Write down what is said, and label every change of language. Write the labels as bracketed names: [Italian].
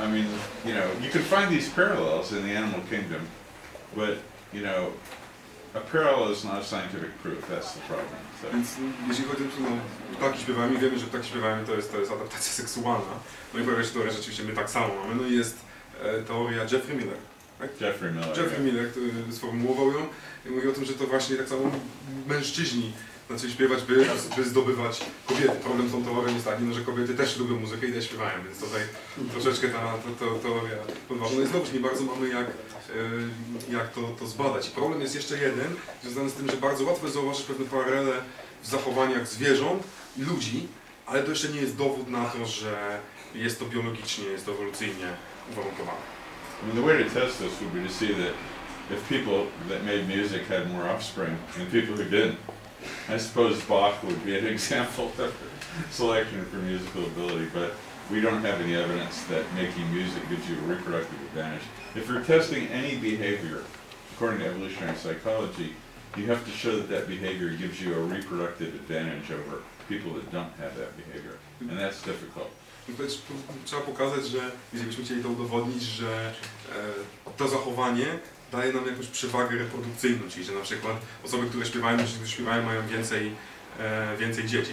[English] I mean, you know, you can find these parallels in the animal kingdom, but you know, a parallel is not a scientific proof. That's the problem. So. [Polish] Więc jeśli chodzi o ptaki śpiewami, wiemy, że ptaki śpiewami to jest adaptacja seksualna. No i pojawia się teoria, że rzeczywiście my tak samo mamy. No i jest teoria Jeffrey Miller. Tak? Jeffrey Miller, który sformułował ją i mówi o tym, że to właśnie tak samo mężczyźni zaczęli śpiewać, by zdobywać kobiety. Problem z tą teorią jest taki, no, że kobiety też lubią muzykę i też śpiewają, więc tutaj troszeczkę ta teoria podważona. No i znowu nie bardzo mamy jak to zbadać. I problem jest jeszcze jeden, związany z tym, że bardzo łatwo jest zauważyć pewne paralele w zachowaniach zwierząt i ludzi, ale to jeszcze nie jest dowód na to, że jest to biologicznie, jest to ewolucyjnie uwarunkowane. [English] I mean, the way to test this would be to see that if people that made music had more offspring than people who didn't. I suppose Bach would be an example of selection for musical ability, but we don't have any evidence that making music gives you a reproductive advantage. If you're testing any behavior, according to evolutionary psychology, you have to show that that behavior gives you a reproductive advantage over people that don't have that behavior, and that's difficult. [Polish] Trzeba pokazać, że jeżeli byśmy chcieli to udowodnić, że to zachowanie daje nam jakąś przewagę reprodukcyjną, czyli że na przykład osoby, które śpiewają mają więcej dzieci.